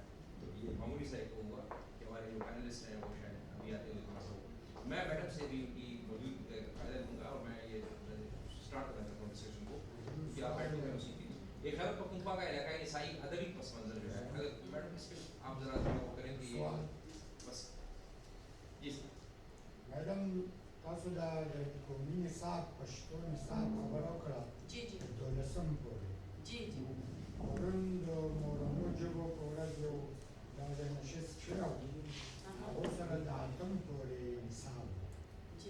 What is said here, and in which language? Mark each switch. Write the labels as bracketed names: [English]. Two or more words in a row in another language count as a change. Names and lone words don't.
[Urdu] تو یہ معمولی سا ایک ہوا کہ ہمارے جو پینلسٹ ہیں وہ شاید ابھی آتے ہوئے تھوڑا سا میں میڈم سے بھی ان کی موجود فائدہ لوں گا, اور میں یہ اسٹارٹ کرنا چاہتا ہوں ڈسکشن کو, کیونکہ آپ بیٹھے ہوئے اسی کی یہ خیبر پختونخوا کا علاقہ ہے, عیسائی ادبی پس منظر جو ہے, اگر میڈم اس پہ آپ ذرا وہ کریں کہ بس. جی سر. [Pashto] میڈم تاسو دا قومي نصاب پښتو نصاب خبره وکړه. جی جی 12 پورې. جی جی پرون د مورنو ژبو په ورځ یو دا د نشست شوی و, هغو سره د 8 پورې نصاب جی